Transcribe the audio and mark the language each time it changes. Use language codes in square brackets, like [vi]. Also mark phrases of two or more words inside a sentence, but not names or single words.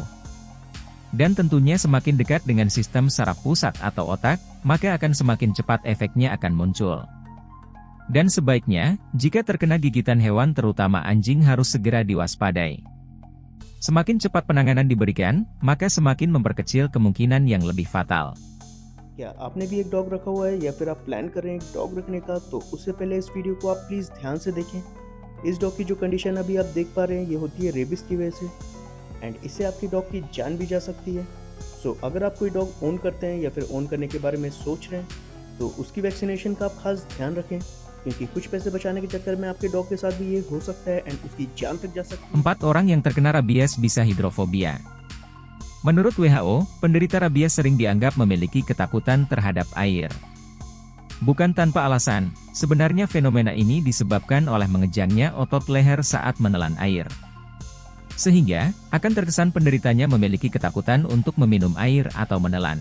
[id] Dan tentunya semakin dekat dengan sistem saraf pusat atau otak, maka akan semakin cepat efeknya akan muncul. Dan sebaiknya, jika terkena gigitan hewan terutama anjing harus segera diwaspadai. Semakin cepat penanganan diberikan, maka semakin memperkecil kemungkinan yang lebih fatal. [hi] क्या आपने भी एक डॉग रखा हुआ है या फिर आप प्लान कर रहे हैं एक डॉग रखने का, तो उससे पहले इस वीडियो को आप प्लीज़ ध्यान से देखें। इस डॉग की जो कंडीशन अभी आप देख पा रहे हैं ये होती है रेबिस की वजह से, एंड इससे आपकी डॉग की जान भी जा सकती है। सो अगर आप कोई [en] dog own [hi] करते हैं या फिर ओन करने के बारे में सोच रहे हैं, तो उसकी वैक्सीनेशन का आप खास ध्यान रखें, क्योंकि कुछ पैसे बचाने के चक्कर में आपके डॉग के साथ भी ये हो सकता है एंड उसकी जान तक जा सकती है। [id] 4 orang yang terkena rabies bisa hidrofobia. Menurut WHO, penderita rabies sering dianggap memiliki ketakutan terhadap air. Bukan tanpa alasan, sebenarnya fenomena ini disebabkan oleh mengejangnya otot leher saat menelan air. Sehingga, akan terkesan penderitanya memiliki ketakutan untuk meminum air atau menelan.